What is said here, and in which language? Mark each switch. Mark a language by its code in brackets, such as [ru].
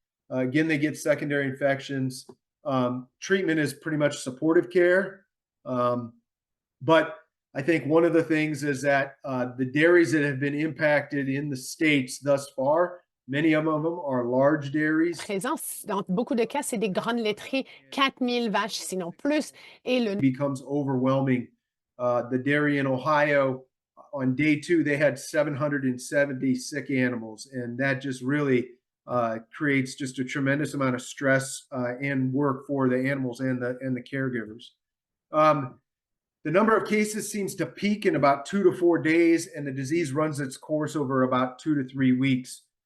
[en] Again, they get secondary infections. Treatment is pretty much supportive care. But I think one of the things is that the dairies that have been impacted in the states thus far, many of them are large dairies. [fr] Présent, dans beaucoup de cas, c'est des grandes laiteries, 4000 vaches, sinon plus. Et le [en] becomes overwhelming. The dairy in Ohio, on day 2, they had 770 sick animals, and that just really creates just a tremendous amount of stress and work for the animals and the caregivers. The number of cases seems to peak in about 2 to 4 days, and the disease runs its course over about 2 to 3 weeks.